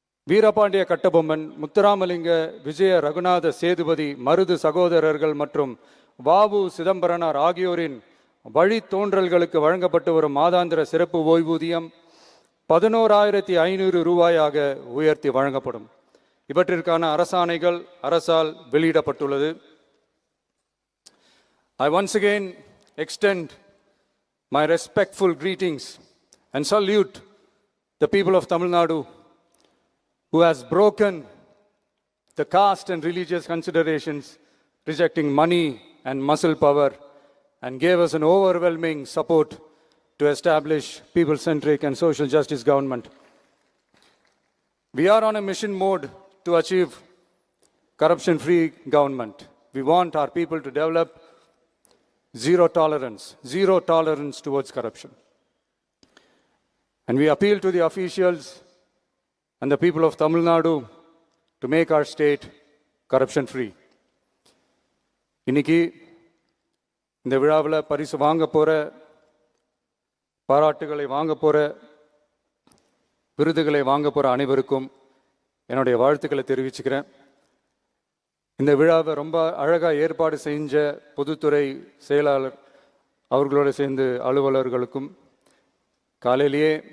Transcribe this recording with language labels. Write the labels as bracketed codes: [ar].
[ta] வீரபாண்டிய கட்டபொம்மன், முத்துராமலிங்க, விஜய ரகுநாத சேதுபதி, மருது சகோதரர்கள் மற்றும் வாவு சிதம்பரனார் ஆகியோரின் வழித்தோன்றல்களுக்கு வழங்கப்பட்டு வரும் மாதாந்திர சிறப்பு ஓய்வூதியம் 11,500 ரூபாயாக உயர்த்தி வழங்கப்படும். இவற்றிற்கான அரசாணைகள் அரசால் வெளியிடப்பட்டுள்ளது. [en] I once again extend my respectful greetings and salute the people of Tamil Nadu who has broken the caste and religious considerations, rejecting money and muscle power, and gave us an overwhelming support to establish people-centric and social justice government. We are on a mission mode to achieve corruption-free government. We want our people to develop zero tolerance towards corruption. And we appeal to the officials and the people of Tamil Nadu to make our state corruption-free. [ta] இன்னைக்கு இந்த விழாவில் பரிசு வாங்க போற, பாராட்டுகளை வாங்க போற, விருதுகளை வாங்க போற அனைவருக்கும் என்னுடைய வாழ்த்துக்களை தெரிவிச்சுக்கிறேன். இந்த விழாவை ரொம்ப அழகாக ஏற்பாடு செஞ்ச பொதுத்துறை செயலாளர் அவர்களோடு சேர்ந்து அலுவலர்களுக்கும், காலையிலேயே